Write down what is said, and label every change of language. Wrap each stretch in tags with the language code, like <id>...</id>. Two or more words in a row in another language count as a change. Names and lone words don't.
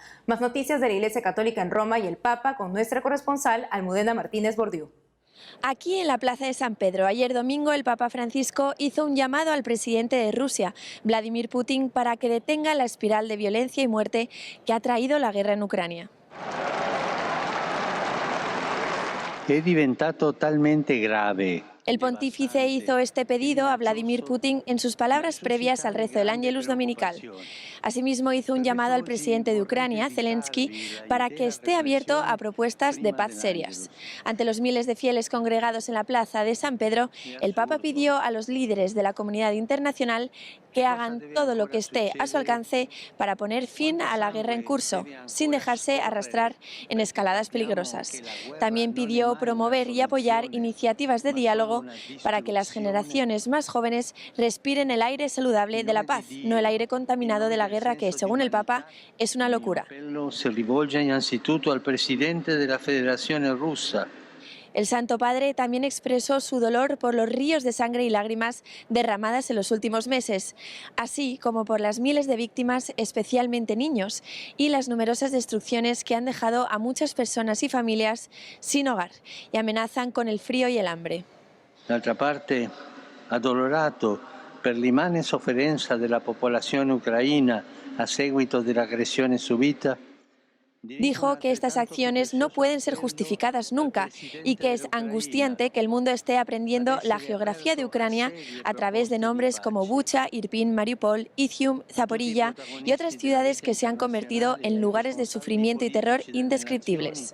<es>Más noticias de la Iglesia Católica en Roma y el Papa con nuestra corresponsal Almudena Martínez Bordiú. Aquí en la Plaza de San Pedro, ayer domingo, el Papa Francisco hizo un llamado al presidente de Rusia, Vladimir Putin, para que detenga la espiral de violencia y muerte que ha traído la guerra en Ucrania.</es> <it>È diventato talmente grave.</it> <es>El pontífice hizo este pedido a Vladimir Putin en sus palabras previas al rezo del Ángelus Dominical. Asimismo, hizo un llamado al presidente de Ucrania, Zelensky, para que esté abierto a propuestas de paz serias. Ante los miles de fieles congregados en la plaza de San Pedro, el Papa pidió a los líderes de la comunidad internacional que hagan todo lo que esté a su alcance para poner fin a la guerra en curso, sin dejarse arrastrar en escaladas peligrosas. También pidió promover y apoyar iniciativas de diálogo para que las generaciones más jóvenes respiren el aire saludable de la paz, no el aire contaminado de la guerra que, según el Papa, es una locura.</es> <it>Se rivolge innanzitutto al presidente de la Federazione Russa.</it> <es>El Santo Padre también expresó su dolor por los ríos de sangre y lágrimas derramadas en los últimos meses, así como por las miles de víctimas, especialmente niños, y las numerosas destrucciones que han dejado a muchas personas y familias sin hogar y amenazan con el frío y el hambre.</es> <it>D'altra parte, addolorato per l'immane sofferenza della popolazione ucraina a seguito dell'aggressione subita.</it> <es>Dijo que estas acciones no pueden ser justificadas nunca y que es angustiante que el mundo esté aprendiendo la geografía de Ucrania a través de nombres como Bucha, Irpin, Mariupol, Izium, Zaporilla y otras ciudades que se han convertido en lugares de sufrimiento y terror indescriptibles.</es>